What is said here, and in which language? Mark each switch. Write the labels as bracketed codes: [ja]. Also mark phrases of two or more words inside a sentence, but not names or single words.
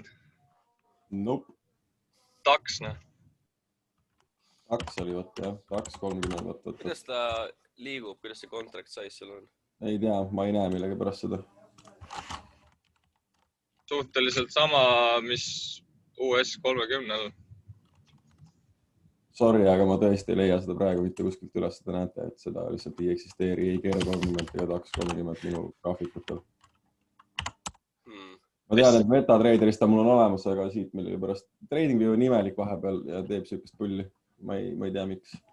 [et] Nope. Taksna. Taks oli võtta, jah. Taks 30 võtta. Kuidas ta liigub? Kuidas see [en] contract size [et] sul on? Ei tea, ma ei näe millegi pärast seda. Suhteliselt sama, mis US 30-l. Sorry, aga ma tõesti ei leia seda praegu mitte kuskilt üles, seda näete, et seda lihtsalt ei eksisteeri ei Ker 30 ega Taks 30 minu graafikutel. Ma tean, et MetaTraderist ta mul on olemas, aga siit meil oli pärast TradingView on imelik vahepeal ja teeb siukest pulli. Ma ei tea, miks.